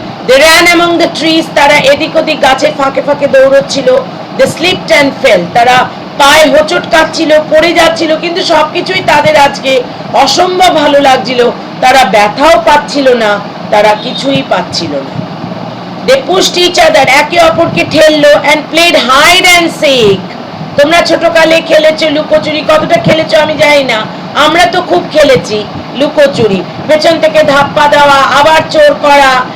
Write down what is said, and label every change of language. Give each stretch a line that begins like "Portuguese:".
English: They ran among the trees,
Bangla: তারা এদিক ওদিক গাছের ফাঁকে ফাঁকে দৌড়চ্ছিল।
English: They slipped and fell,
Bangla: তারা পায়ে হোঁচট কাটছিল, পড়ে যাচ্ছিল, কিন্তু সবকিছুই তাদের আজকে অসম্ভব ভালো লাগছিল, তারা ব্যথাও পাচ্ছিল না, তারা কিছুই পাচ্ছিল না।
English: They pushed each other,
Bangla: একে অপরকে ঠেললো,
English: and played hide and seek।
Bangla: তোমরা ছোটকালে খেলেছো লুকোচুরি, কতটা খেলেছো আমি জানি না, আমরা তো খুব খেলেছি লুকোচুরি, পেছন থেকে ধাপ্পা দেওয়া, আবার চোর করা।